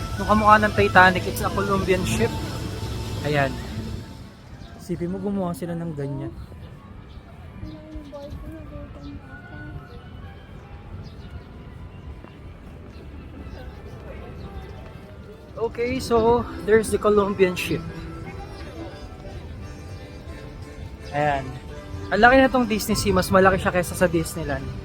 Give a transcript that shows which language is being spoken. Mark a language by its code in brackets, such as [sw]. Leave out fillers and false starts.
[tl] Nung kamukha ng Titanic, [en] it's a Colombian ship. [tl] Ayan. Isipin mo, gumawa sila ng ganyan. [en] Okay, so there's the Colombian ship. [tl] Ayan. Ang laki na tong Disney Sea, mas malaki siya kaysa sa Disneyland.